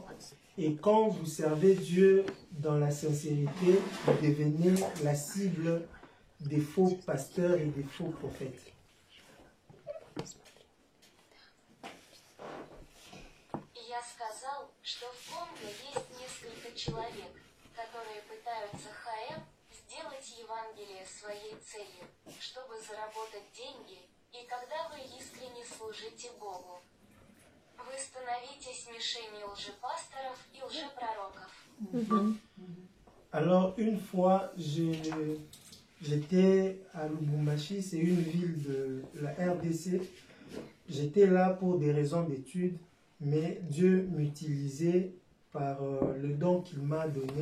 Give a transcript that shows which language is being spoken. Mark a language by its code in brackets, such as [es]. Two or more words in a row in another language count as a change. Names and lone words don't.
[fr] Et quand vous servez Dieu dans la sincérité, vous devenez la cible des faux pasteurs et des faux prophètes. [ru] Я сказал, что в Конго есть несколько человек, которые пытаются ХМ сделать Евангелие своей целью, чтобы заработать деньги, и когда вы искренне служите Богу, вы становитесь мишенью лжепасторов и лжепророков. [fr] Alors, une fois, j'étais à Lubumbashi, c'est une ville de la RDC. J'étais là pour des raisons d'études, mais Dieu m'utilisait par le don qu'il m'a donné.